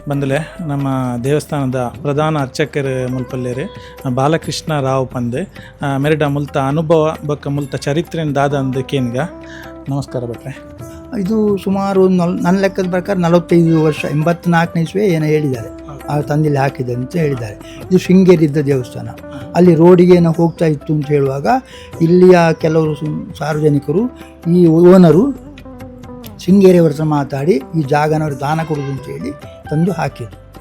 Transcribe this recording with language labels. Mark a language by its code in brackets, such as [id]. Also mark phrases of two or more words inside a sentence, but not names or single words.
[tcy] ಬಂದಲೆ ನಮ್ಮ ದೇವಸ್ಥಾನದ ಪ್ರಧಾನ ಅರ್ಚಕರು ಮುಲ್ಪಲ್ಲೇರು ಬಾಲಕೃಷ್ಣ ರಾವ್ ಪಂದ್ ಮೆರಡ ಮುಲ್ತ ಅನುಭವ ಬೊಕ್ಕ ಮುಲ್ತ ಚರಿತ್ರೆನ ದಾದಂದು ಕೇನ್ಗ. [kn] ನಮಸ್ಕಾರ ಭಟ್ರೆ. ಇದು ಸುಮಾರು ನನ್ನ ಲೆಕ್ಕದ ಪ್ರಕಾರ 45 ವರ್ಷ, 84ನೇ ಇಸ್ವಿ ಏನೋ ಹೇಳಿದ್ದಾರೆ, ಆ ತಂದೆಯಲ್ಲಿ ಹಾಕಿದೆ ಅಂತ ಹೇಳಿದ್ದಾರೆ. ಇದು ಶೃಂಗೇರಿ ಇದ್ದ ದೇವಸ್ಥಾನ. ಅಲ್ಲಿ ರೋಡಿಗೆ ಏನೋ ಹೋಗ್ತಾ ಇತ್ತು ಅಂತ ಹೇಳುವಾಗ ಇಲ್ಲಿಯ ಕೆಲವರು ಸಾರ್ವಜನಿಕರು ಈ ಓನರು ಶೃಂಗೇರಿಯವ್ರ ಹತ್ರ ಮಾತಾಡಿ ಈ ಜಾಗನವ್ರು ದಾನ ಕೊಡೋದು ಅಂತ ಹೇಳಿ ತಂದು ಹಾಕಿದ್ರು.